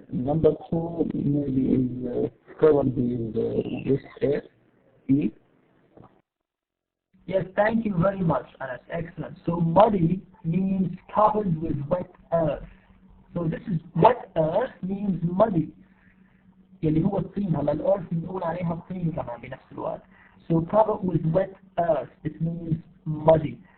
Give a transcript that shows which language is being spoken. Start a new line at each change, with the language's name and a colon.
English: Number 2 maybe is probably this S, E. Yes, thank you very much, Anas. Excellent. So muddy means covered with wet earth. So this is wet earth means muddy.
Arabic: اللي هو الطين هلا الأرض بنقول عليها الطين كمان بنفس الوقت.
English: So covered with wet earth, it means muddy.